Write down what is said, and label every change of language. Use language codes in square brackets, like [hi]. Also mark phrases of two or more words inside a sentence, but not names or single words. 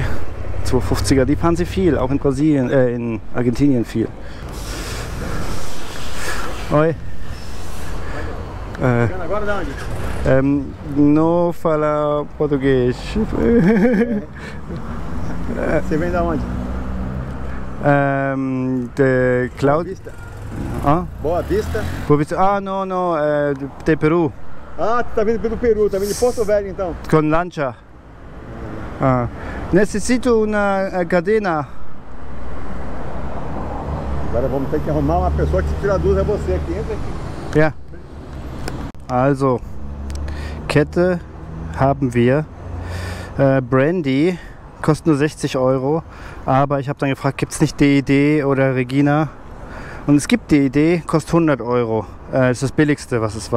[de] 250er, die fahren sie viel, auch in Brasilien, in Argentinien viel. [pt] Oi. Não fala português. Você vem da onde? De Cláudio. Ah? Boa Vista? Boa Vista. Ah, não, de Peru. Ah, tu tá vindo pelo Peru, tá vindo de Porto Velho então? Com lancha. Necessito uma cadena. Agora vamos ter que arrumar uma pessoa que tira a dúvida, é você que entra aqui. [de] Ja. Also, Kette haben wir. Brandy kostet nur 60 Euro. Aber ich habe dann gefragt, gibt es nicht DED oder Regina? Und es gibt DED, kostet 100 Euro. Das ist das billigste, was es war.